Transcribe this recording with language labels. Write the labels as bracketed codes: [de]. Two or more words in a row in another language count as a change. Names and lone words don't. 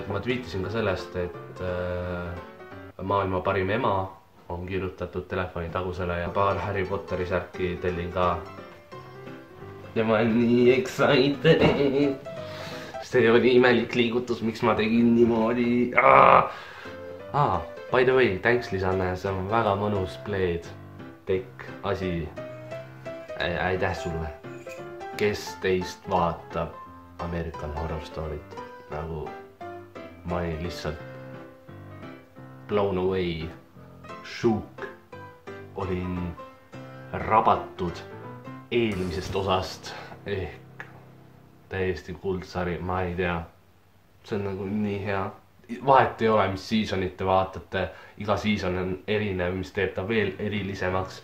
[et] Ma tweetisin ka sellest, et maailma parim ema on kirjutatud telefonitagusele ja paar Harry Potteri särki tellin ka. Ja ma olen nii excited! See oli imelik liigutus, miks ma tegin niimoodi. [en] By the way, thanks Lisanne, [et] see on väga mõnus pleed, tekk, asi. aitäh sulle, kes teist vaatab American Horror Story't, nagu ma olin lihtsalt [en] blown away, shook, [et] olin rabatud eelmisest osast ehk täiesti kuldsari, ma ei tea, see on nagu nii hea. Vahet ei ole, mis seasonit te vaatate, iga season on erinev, mis teeb ta veel erilisemaks.